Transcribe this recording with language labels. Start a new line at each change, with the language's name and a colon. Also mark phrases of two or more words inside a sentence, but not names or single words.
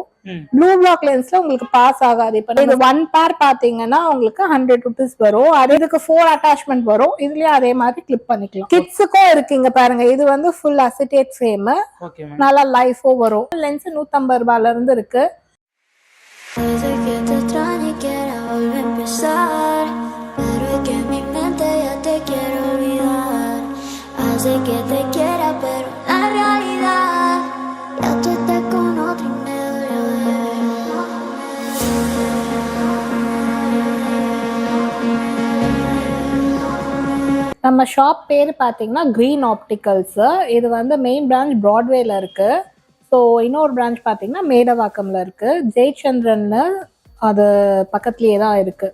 English: blue block lens
Tamil: உங்களுக்கு பாஸ் ஆகாது. இப்ப இது 1 பேர் பாத்தீங்கன்னா உங்களுக்கு ₹100 வரும். அதுக்கு 4 அட்டாச்மெண்ட் வரும். இதுலயும் அதே மாதிரி கிளிப் பண்ணிக்கலாம். கிட்ஸுக்கும் இருக்குங்க பாருங்க. இது வந்து
English: full acetate frame.
Tamil: நல்லா லைஃபும் வரும். லென்ஸ் ₹150 இருந்து இருக்கு.
Spanish: Sé que te quiera, pero la realidad ya tú estás con otro y me duele.
Tamil: நம்ம ஷாப் பேர் பார்த்தீங்கன்னா கிரீன் ஆப்டிகல்ஸ். இது வந்து
English: main branch
Tamil: பிராட்வேல இருக்கு. ஸோ இன்னொரு பிரான்ச் பார்த்தீங்கன்னா மேடவாக்கம்ல இருக்கு. ஜெயச்சந்திரன்னு அது பக்கத்துலேயே தான் இருக்கு.